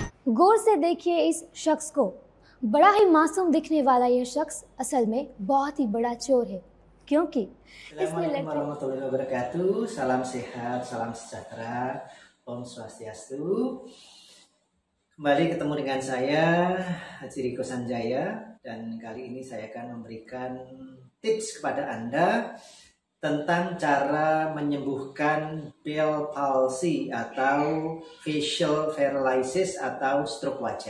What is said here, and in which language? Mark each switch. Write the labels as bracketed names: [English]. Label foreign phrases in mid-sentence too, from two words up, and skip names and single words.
[Hindi] गौर से देखिए इस शख्स को। बड़ा ही मासूम दिखने वाला यह शख्स असल में बहुत ही बड़ा चोर है, क्योंकि [Arabic] السلام عليكم ورحمة الله وبركاته. [Indonesian] Salam sehat, salam sejahtera, [Balinese] Om Swastiastu. [Indonesian] Kembali ketemu dengan saya, Haji Riko Sanjaya, dan kali ini saya akan memberikan tips kepada Anda tentang cara menyembuhkan Bell palsy atau [English] facial paralysis [Indonesian] atau stroke wajah.